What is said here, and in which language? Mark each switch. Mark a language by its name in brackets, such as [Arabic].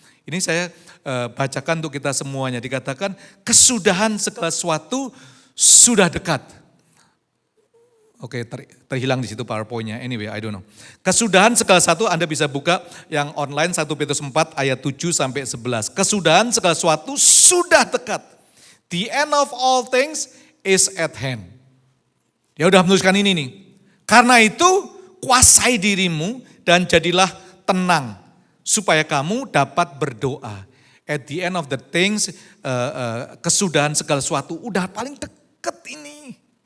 [Indonesian] Ini saya bacakan untuk kita semuanya, dikatakan kesudahan segala sesuatu sudah dekat. Oke, terhilang di situ PowerPoint-nya. [English] Anyway, I don't know. [Indonesian] Kesudahan segala sesuatu, Anda bisa buka yang online 1 Petrus 4 ayat 7 sampai 11. Kesudahan segala sesuatu sudah dekat. [English] The end of all things is at hand. [Indonesian] Dia udah menuliskan ini nih. Karena itu kuasai dirimu dan jadilah tenang supaya kamu dapat berdoa. [English] At the end of the things, [Indonesian] kesudahan segala sesuatu udah paling dekat ini.